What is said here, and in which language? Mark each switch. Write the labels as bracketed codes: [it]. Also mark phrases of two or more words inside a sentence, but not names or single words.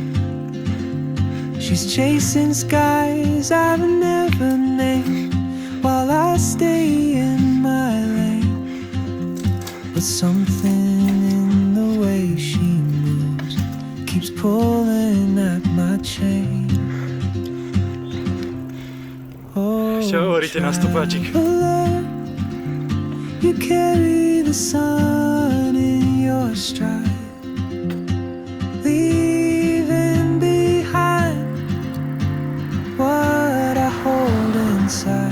[en] She's chasing skies I've never named while I stay in my lane. But something in the way she moves keeps pulling at my chain. Oh, [sk] Čo hovoríte na stopáčik? [en] traveler, you carry the sun in your stride, leaving behind what I hold inside.